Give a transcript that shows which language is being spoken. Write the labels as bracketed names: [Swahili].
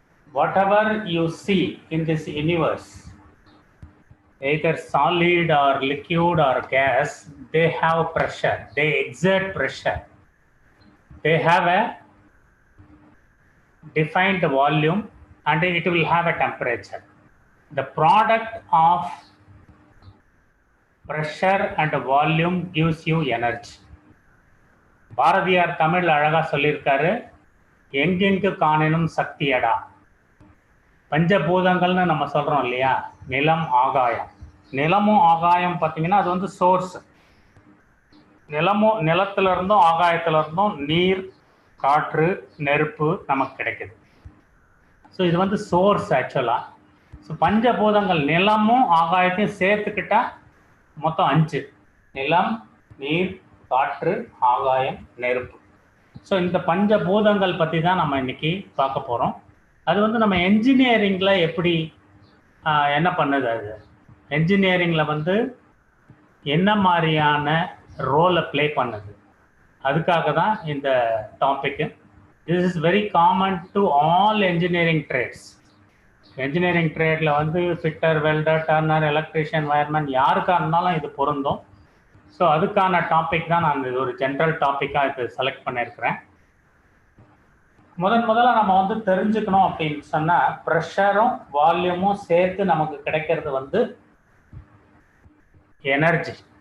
[English] Whatever you see in this universe, either solid or liquid or gas, they have pressure, they exert pressure. They have a defined volume and it will have a temperature. The product of pressure and volume gives you energy. [Tamil] Bharathiyar Tamil அழகா சொல்லியிருக்காரு, எங்கெங்கு காணினும் சக்தியடா. பஞ்சபூதங்கள்னு நம்ம சொல்றோம் இல்லையா, நிலம் ஆகாயம். நிலமும் ஆகாயம் பார்த்தீங்கன்னா அது வந்து சோர்ஸ். நிலத்துல இருந்தும் ஆகாயத்துல இருந்தும் நீர், காற்று, நெருப்பு நமக்கு கிடைக்குது. ஸோ இது வந்து சோர்ஸ் ஆக்சுவலாக. ஸோ பஞ்சபூதங்கள் நிலமும் ஆகாயத்தையும் சேர்த்துக்கிட்டா மொத்தம் 5: நிலம், நீர், காற்று, ஆகாயம், நெருப்பு. ஸோ இந்த பஞ்சபூதங்கள் பற்றி தான் நம்ம இன்னைக்கு பார்க்க போகிறோம். அது வந்து நம்ம என்ஜினியரிங்கில் எப்படி என்ன பண்ணுது, அது என்ஜினியரிங்கில் வந்து என்ன மாதிரியான ரோலை ப்ளே பண்ணுது, அதுக்காக தான் இந்த topic. [English] This is very common to all engineering trades. [Tamil] Engineering ட்ரேடில் வந்து fitter, welder, turner, electrician, wireman யாருக்காக இருந்தாலும் இது பொருந்தும். ஸோ அதுக்கான டாபிக் தான் நான் இது ஒரு ஜென்ரல் டாப்பிக்காக இது செலக்ட் பண்ணியிருக்கிறேன். முதல்ல நம்ம வந்து தெரிஞ்சுக்கணும் அப்படின்னு சொன்னால், ப்ரெஷரும் வால்யூமும் சேர்த்து நமக்கு கிடைக்கிறது வந்து எனர்ஜி.